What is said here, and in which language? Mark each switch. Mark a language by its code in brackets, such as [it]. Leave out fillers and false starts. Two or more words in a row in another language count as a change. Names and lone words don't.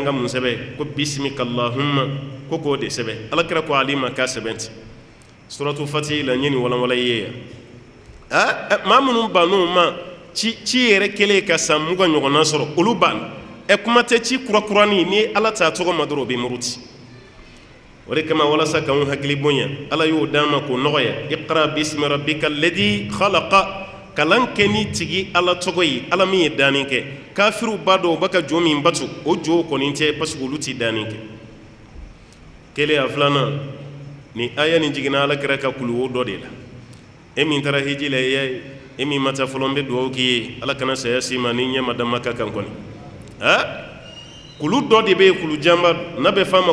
[bm] ka mun sɛbɛn ko [ar] باسمك اللهم [bm] ko k'o de sɛbɛn ala kira ko ali ma k'a sɛbɛn ten suratu fatihi la n ye nin walanwalan i ye yan maa minnu bann'o ma ci yɛrɛ kɛlen ka san 20 ɲɔgɔnna sɔrɔ olu banna kuma tɛ ci kurakurani ni ala t'a tɔgɔ ma dɔrɔn o bɛ muruti o de kama walasa k'anw hakili bonya ala y'o d'an ma k'o nɔgɔya [ar] اقرأ باسم ربك الذي خلق [bm] kalan kɛ ni tigi ala tɔgɔ ye ala min ye danni kɛ kafiru b'a dɔn u bɛ ka jo min bato o jo kɔni tɛ [fr] parce que [bm] olu tɛ danni kɛ kelen a filanan ni aya nin jiginna ala kira ka kuluwo dɔ de la e min taara hiji la e min ma taa fɔlɔ n bɛ dugawu k'i ye ala kana saya s'i ma ni ɲɛ ma da Maka kan kɔni kulu dɔ de bɛ yen kulu janba n'a bɛ f'a ma